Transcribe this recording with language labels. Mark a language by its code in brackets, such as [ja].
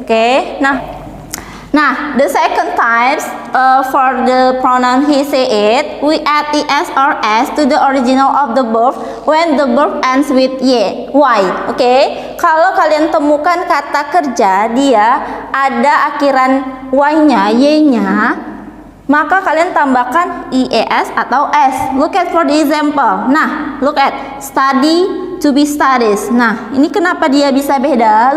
[en] Oke, nah the second types for the pronoun he, she, it, we add es or s to the original of the verb when the verb ends with y. [id] Oke, kalau kalian temukan kata kerja dia ada akhiran y-nya, y-nya, maka kalian tambahkan ies atau s. [en] Look at for the example. Nah, look at study, to be studies. [id] Nah, ini kenapa dia bisa beda?